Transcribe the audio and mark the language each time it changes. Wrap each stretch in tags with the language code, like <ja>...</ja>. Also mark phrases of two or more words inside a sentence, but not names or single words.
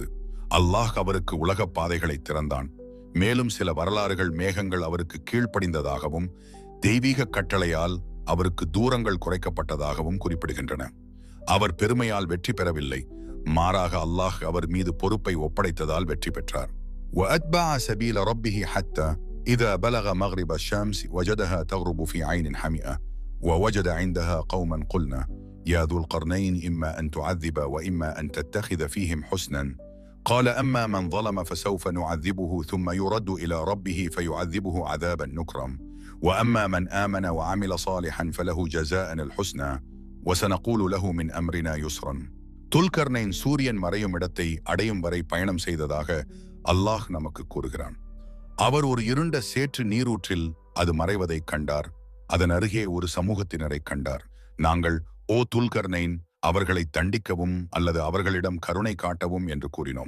<ta>அல்லாஹ் அவருக்கு உலக பாதைகளை திறந்தான். மேலும் சில வரலாறுகள் மேகங்கள் அவருக்கு கீழ்ப்படிந்ததாகவும் தெய்வீக கட்டளையால் அவருக்கு தூரங்கள் குறைக்கப்பட்டதாகவும் குறிப்பிடுகின்றன. அவர் பெருமையால் வெற்றி பெறவில்லை, மாறாக அல்லாஹ் அவர் மீது பொறுப்பை ஒப்படைத்ததால் வெற்றி பெற்றார்.</ta> <ar>وَأَتْبَعَ سَبِيلَ رَبِّهِ حَتَّى إِذَا بَلَغَ مَغْرِبَ الشَّمْسِ وَجَدَهَا تَغْرُبُ فِي عَيْنٍ حَمِئَةٍ وَوَجَدَ عِندَهَا قَوْمًا قُلْنَا يَا ذُو الْقَرْنَيْنِ إِمَّا أَن تُعَذِّبَ وَإِمَّا أَن تَتَّخِذَ فِيهِمْ حُسْنًا قَالَ أَمَّا مَنْ ظَلَمَ فَسَوْفَ نُعَذِّبُهُ ثُمَّ يُرَدُّ إِلَى رَبِّهِ فَيُعَذِّبُهُ عَذَابًا نُكْرًا وَأَمَّا مَنْ آمَنَ وَعَمِلَ صَالِحًا فَلَهُ جَزَاءً الْحُسْنَى وَسَنَقُولُ لَهُ مِنْ أَمْرِنَا يُسْرًا.</ar> <ta>துல்கர்னைன் சூரியன் மறையும் இடத்தை அடையும் வரை பயணம் செய்ததாக அல்லாஹ் நமக்கு கூறுகிறான். அவர் ஒரு இருண்ட சேற்று நீரூற்றில் அது மறைவதை கண்டார். அதன் அருகே ஒரு சமூகத்தினரை கண்டார். நாங்கள், ஓ துல்கர்னைன், அவர்களை தண்டிக்கவும் அல்லது அவர்களிடம் கருணை காட்டவும் என்று கூறினோம்.</ta>